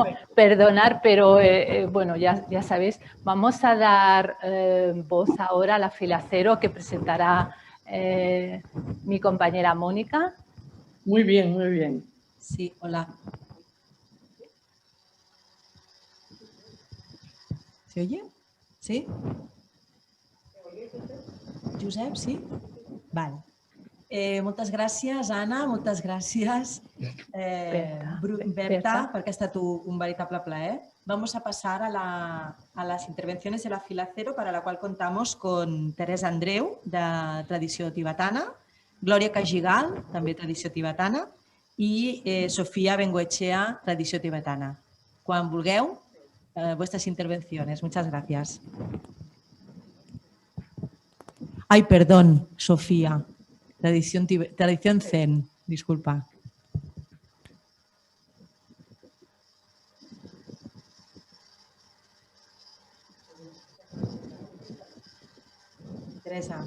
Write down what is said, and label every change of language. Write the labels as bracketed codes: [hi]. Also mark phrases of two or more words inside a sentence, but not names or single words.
[es] Perdonar, pero bueno, ya sabéis, vamos a dar voz ahora a la fila cero que presentará mi compañera Mónica. Muy bien, muy bien. Sí, hola. ¿Se oye? ¿Sí? Josep, sí? Vale. [ca] Moltes gràcies, Anna, moltes gràcies, Berta, perquè ha estat un veritable plaer. [es] Vamos a pasar a las intervenciones de la fila cero, para la cual contamos con Teresa Andreu, [ca] de tradició tibetana, Glòria Cagigal, també tradició tibetana, i Sofia Bengoechea, tradició tibetana. Quan vulgueu, [es] vuestras intervenciones. Muchas gracias. Ay, perdón, Sofía. Tradición Zen, disculpa. Teresa.